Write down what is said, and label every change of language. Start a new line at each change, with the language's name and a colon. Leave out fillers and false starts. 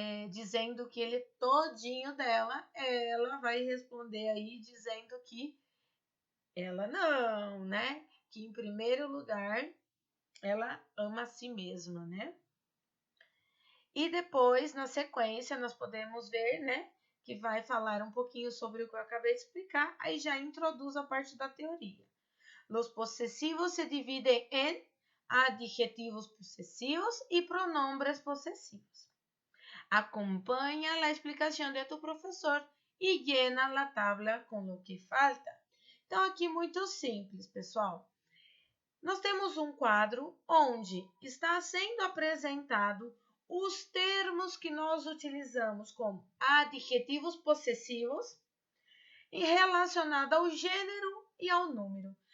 Portuguese: Dizendo que ele é todinho dela, ela vai responder aí dizendo que ela não, né? Que em primeiro lugar ela ama a si mesma, né? E depois, na sequência, nós podemos ver, né, que vai falar um pouquinho sobre o que eu acabei de explicar, aí já introduz a parte da teoria.
Spanish: Los possessivos se dividen en adjetivos posesivos y pronombres posesivos. Acompaña la explicación de tu profesor y llena la tabla con lo que falta.
Portuguese: Então, aqui muito simples, pessoal. Nós temos um quadro onde está sendo apresentado os termos que nós utilizamos como adjetivos possessivos e relacionado ao gênero e ao número.